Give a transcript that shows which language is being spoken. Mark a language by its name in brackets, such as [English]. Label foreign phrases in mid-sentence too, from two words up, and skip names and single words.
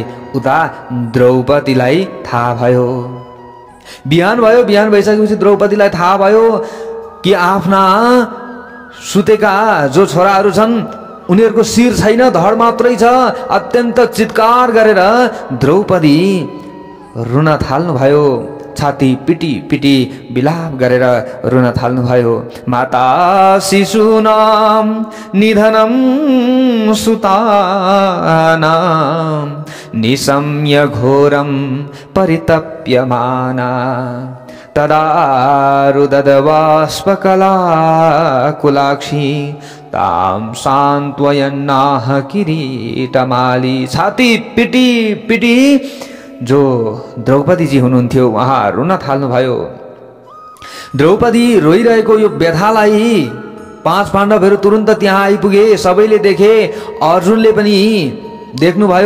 [Nepali] उता द्रौपदीलाई थाहा भयो। बिहान भइसकेपछि द्रौपदीलाई थाहा भयो कि आफ्ना सुतेका जो छोराहरू छन् उनीहरूको शिर छैन, धड मात्रै छ। अत्यन्त चित्कार गरेर द्रौपदी रुन थाल्नुभयो। छाती पिटी पिटी विलाप गरेर रुन थाल्नुभयो। [Sanskrit] माता शिशूनां निधनं सुतानां निशम्य घोरं परितप्यमाना तदा रुददबाष्पकलाकुलाक्षी तां सान्त्वयन्नाह किरीटमाली। [Nepali] छाती पिटी पिटी जो द्रौपदी जी हुनुहुन्थ्यो उहाँ रुन थाल्नुभयो। द्रौपदी रोइरहेको यो व्यथालाई 5 पाण्डवहरू तुरुन्त त्यहाँ आइपुगे। सबैले देखे, अर्जुनले पनि देख्नुभयो।